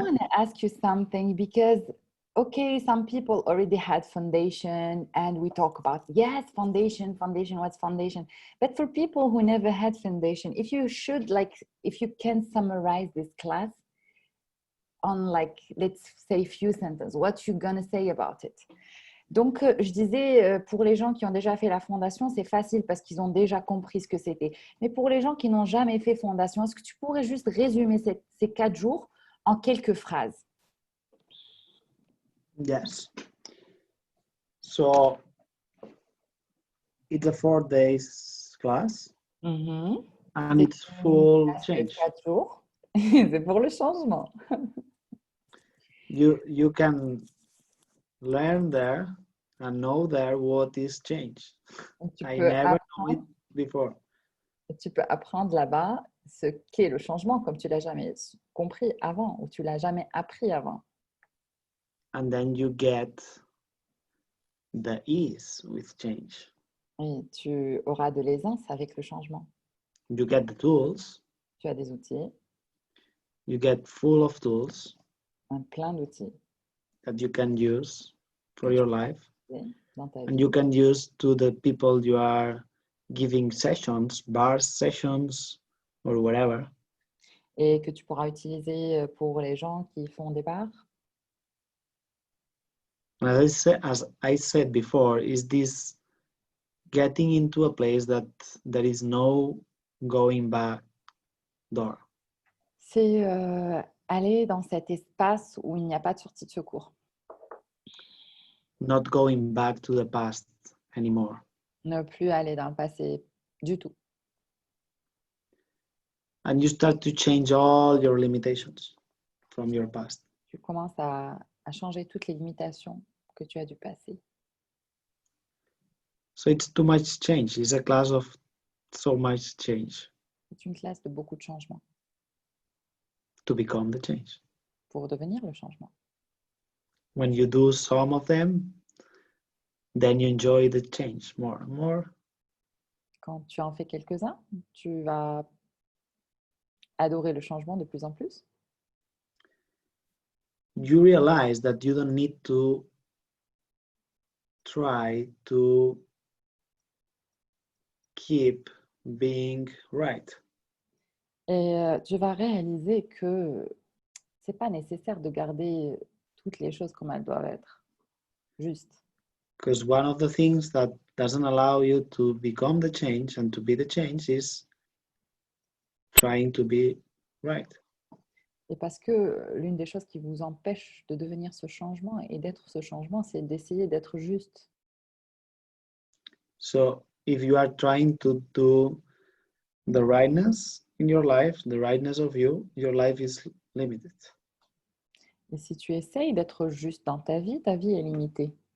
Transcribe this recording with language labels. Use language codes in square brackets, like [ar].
[en] want to ask you something because, okay, some people already had foundation and we talk about, yes, foundation, what's foundation? But for people who never had foundation, if you can summarize this class on let's say few sentences, what you gonna say about it? [fr] Donc, je disais, pour les gens qui ont déjà fait la fondation, c'est facile parce qu'ils ont déjà compris ce que c'était. Mais pour les gens qui n'ont jamais fait fondation, est-ce que tu pourrais juste résumer ces 4 jours en quelques phrases? [en] Yes. So, it's a 4 days class and it's full change. [fr] 4 jours. C'est pour le changement. [en] You can learn there and know there what is change. I never knew it before. [fr] Tu peux apprendre là-bas ce qu'est le changement comme tu l'as jamais compris avant ou tu l'as jamais appris avant. [en] And then you get the ease with change. [fr] Et tu auras de l'aisance avec le changement. [en] You get the tools. [fr] Tu as des outils. [en] You get full of tools. [fr] Plein d'outils. [en] That you can use for your life. [fr] Dans ta vie. [en] And you can use to the people you are giving sessions, bar sessions, or whatever. [fr] Et que tu pourras utiliser pour les gens qui font des bars. [en] As I said before, is this getting into a place that there is no going back door. [fr] C'est aller dans cet espace où il n'y a pas de sortie de secours. [en] Not going back to the past anymore. [fr] Ne plus aller dans le passé du tout. [en] And you start to change all your limitations from your past. [fr] Tu commences à changer toutes les limitations que tu as du passé. [en] So it's too much change. It's a class of so much change. [fr] C'est une classe de beaucoup de changements. [en] To become the change. [fr] Pour devenir le changement. [en] When you do some of them, then you enjoy the change more and more. [fr] Quand tu en fais quelques-uns, tu vas adorer le changement de plus en plus. [en] You realize that you don't need to try to keep being right. [fr] Et tu vas réaliser que c'est pas nécessaire de garder toutes les choses comme elles doivent être. Juste. [en] Because one of the things that doesn't allow you to become the change and to be the change is trying to be right. [fr] Et parce que l'une des choses qui vous empêche de devenir ce changement et d'être ce changement, c'est d'essayer d'être juste. [en] So if you are trying to do the rightness in your life, the rightness of you, your life is limited. [fr] Et si tu essayes d'être juste dans ta vie est limitée.